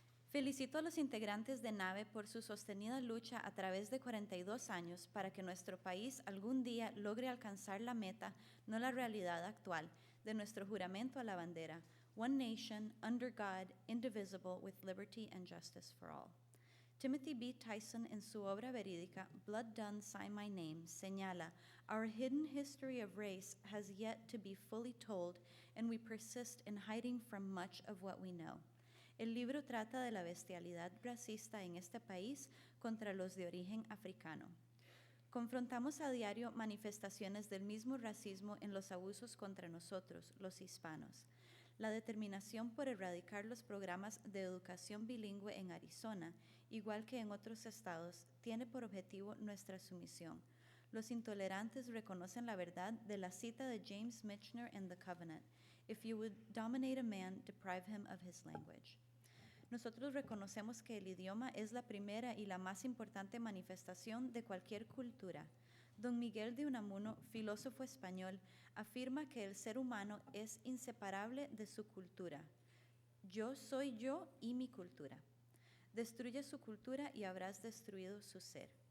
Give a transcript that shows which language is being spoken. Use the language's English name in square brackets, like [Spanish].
[Spanish] Felicito a los integrantes de NAVE por su sostenida lucha a través de 42 años para que nuestro país algún día logre alcanzar la meta, no la realidad actual, de nuestro juramento a la bandera, [English] one nation, under God, indivisible, with liberty and justice for all. [Spanish] Timothy B. Tyson, en su obra verídica, Blood Done, Sign My Name, señala, [English] our hidden history of race has yet to be fully told, and we persist in hiding from much of what we know. [Spanish] El libro trata de la bestialidad racista en este país contra los de origen africano. Confrontamos a diario manifestaciones del mismo racismo en los abusos contra nosotros, los hispanos. La determinación por erradicar los programas de educación bilingüe en Arizona, igual que en otros estados, tiene por objetivo nuestra sumisión. Los intolerantes reconocen la verdad de la cita de James Michener en The Covenant. [English] If you would dominate a man, deprive him of his language. [Spanish] Nosotros reconocemos que el idioma es la primera y la más importante manifestación de cualquier cultura. Don Miguel de Unamuno, filósofo español, afirma que el ser humano es inseparable de su cultura. Yo soy yo y mi cultura. Destruye su cultura y habrás destruido su ser.